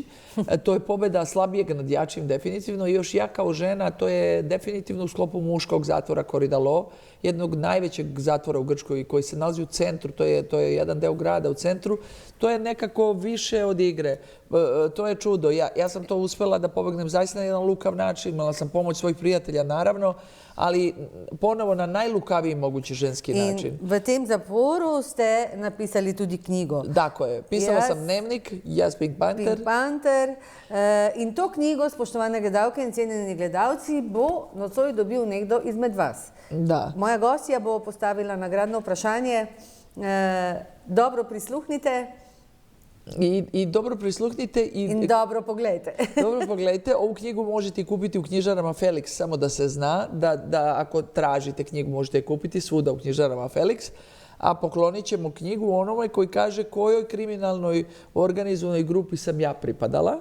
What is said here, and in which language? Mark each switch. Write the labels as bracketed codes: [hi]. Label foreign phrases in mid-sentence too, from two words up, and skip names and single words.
[sr] To je pobjeda slabijeg nad jačim definitivno i još ja kao žena, to je definitivno u sklopu muškog zatvora Korydalo, jednog najvećeg zatvora u Grčkoj koji se nalazi u centru, to je jedan deo grada u centru. To je nekako više od igre. To je čudo. Ja sam to uspela da pobegnem zaista na jedan lukav način. Imala sam pomoć svojih prijatelja, naravno, ali ponovo na najlukaviji mogući ženski način. [sl] In v tem zaporu ste napisali tudi knjigo. [sr] Tako je. Pisala sam dnevnik, Jaz Pink Panther. Pink Panther. [sl] In to knjigo, spoštovane gledalke in cenjeni gledalci, bo nocoj dobil nekdo izmed vas. Da. Moja gostja bo postavila nagradno vprašanje. Dobro prisluhnite. I dobro prisluhnite. In dobro pogledajte. Dobro pogledajte. [sr] Ovu knjigu možete kupiti u knjižarama Felix, samo da se zna da ako tražite knjigu možete je kupiti svuda u knjižarama Felix. A poklonit ćemo knjigu onome koji kaže kojoj kriminalnoj organizovanoj grupi sam ja pripadala.